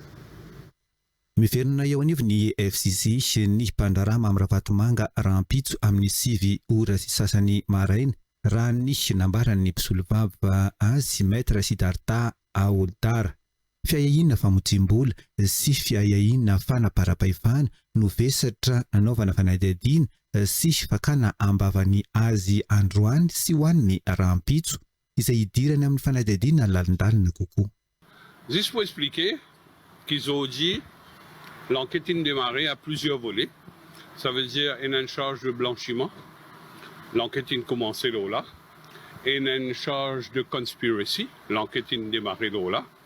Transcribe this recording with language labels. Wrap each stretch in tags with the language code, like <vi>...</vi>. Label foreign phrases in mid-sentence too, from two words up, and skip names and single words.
<mg>Miverina eo anivo ny FCC sy ny mpandraharaha mamy Ravatomanga rahampitso amin'ny sivy ora sy sasany maraina raha nisy nambarany mpisolo vava azy Maître Siddhartha Aoldara. Fiahiahina famotsim-bola sy fiahiahina fanapara-pahefana no vesatra nanaovana fanadihadiana sy fakana ambavany azy androany sy ho an'ny rahampitso izay hidirany amin'ny fanadihadiana lalindalina kokoa.</mg> <fr>Juste pour expliquer qu'ils ont dit l'enquête est démarrée à plusieurs volets. Ça veut dire qu'il y a une charge de blanchiment. L'enquête est commencée là. Et il y a une charge de conspiracy. L'enquête est démarrée là.</fr>